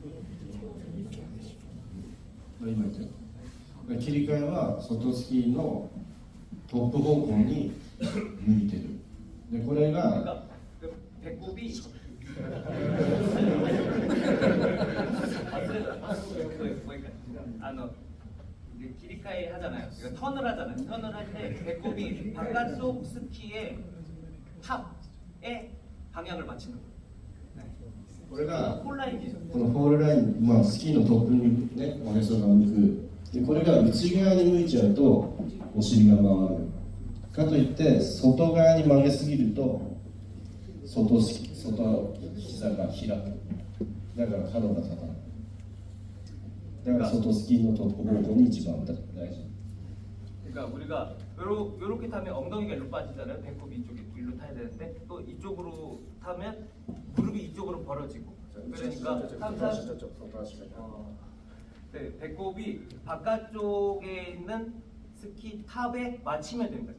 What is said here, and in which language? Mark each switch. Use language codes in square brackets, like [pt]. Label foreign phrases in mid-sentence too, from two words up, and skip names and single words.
[ja] 今言ったよ切り替えは外スキーのトップ方向に向いてるでこれが [ko] 그러니까 그 배꼽이 이제 기리카이 하잖아요. 그러니까 턴을 하잖아요. 턴을 할 때 배꼽이 바깥쪽 스키의 탑에 방향을 맞추는 거예요. [ja] これが [ko] 폴라인이죠. [ja] このフォールライン、まあ、スキーのトップにね、おへそが向くでこれが内側に向いちゃうとお尻が回るかといって外側に曲げすぎると外膝が開くだから角が立たないだから外スキーのトップ方向に一番大事 [ko] 그러니까 우리가 요렇게 타면 엉덩이가 일로 빠지잖아요. 배꼽이 이쪽에 일로 타야 되는데 또 이쪽으로 타면 무릎이 이쪽으로 벌어지고 그러니까 항상 네, 배꼽이 바깥쪽에 있는 스키 탑에 맞추면 됩니다.